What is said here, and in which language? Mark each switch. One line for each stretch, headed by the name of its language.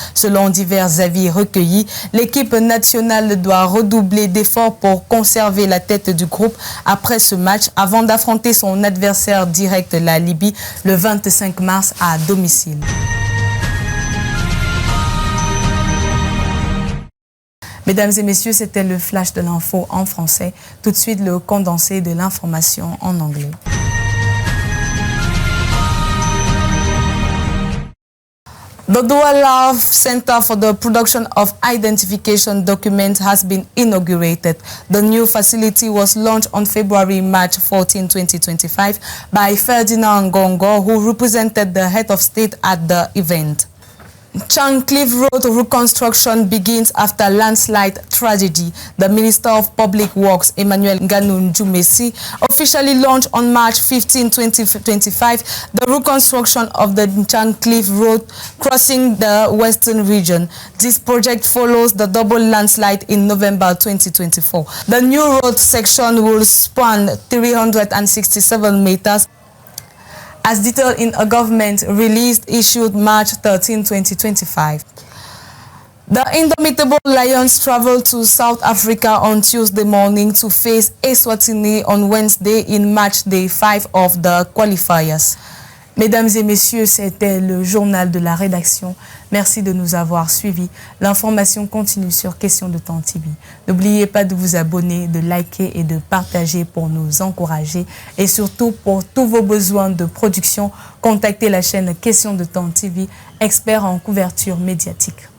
French: Selon divers avis recueillis, l'équipe nationale doit redoubler d'efforts pour conserver la tête du groupe après ce match avant d'affronter son adversaire direct, la Libye, le 25 mars à domicile. Mesdames et messieurs, c'était le flash de l'info en français. Tout de suite, le condensé de l'information en anglais.
English: The Douala Center for the Production of Identification Documents has been inaugurated. The new facility was launched on March 14, 2025 by Ferdinand Ngongo, who represented the head of state at the event. Chancliffe Road reconstruction begins after landslide tragedy. The Minister of Public Works, Emmanuel Nganou-Djoumessi, officially launched on March 15, 2025, the reconstruction of the Chancliffe Road crossing the western region. This project follows the double landslide in November 2024. The new road section will span 367 meters. As detailed in a government release issued March 13, 2025. The Indomitable Lions traveled to South Africa on Tuesday morning to face Eswatini on Wednesday in match day 5 of the qualifiers.
French: Mesdames et messieurs, c'était le journal de la rédaction. Merci de nous avoir suivis. L'information continue sur Question de Temps TV. N'oubliez pas de vous abonner, de liker et de partager pour nous encourager. Et surtout, pour tous vos besoins de production, contactez la chaîne Question de Temps TV, expert en couverture médiatique.